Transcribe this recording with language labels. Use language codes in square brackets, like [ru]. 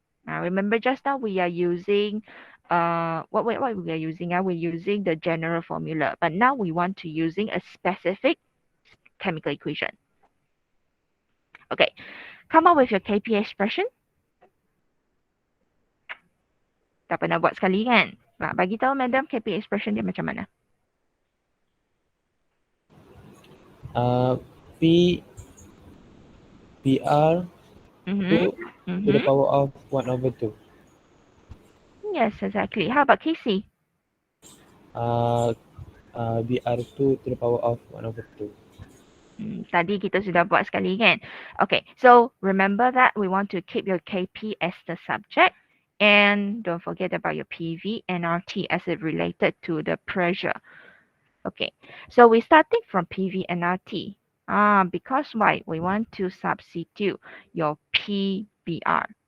[en] Remember just now we are using what we are using? We're using the general formula, but now we want to using a specific chemical equation. Okay, come up with your Kp expression. [ms] Tak pernah buat sekali kan? Bagi tahu madam Kp expression dia macam mana? P PR Mm-hmm. [en] 2 to the power of 1/2. Yes, exactly. How about Kc? BR2 to the power of 1/2. [ms] Tadi kita sudah buat sekali kan? [en] Okay, so remember that we want to keep your Kp as the subject and don't forget about your PV and RT as it related to the pressure. Okay, so we're starting from PV and RT. Because why? We want to substitute your PBR.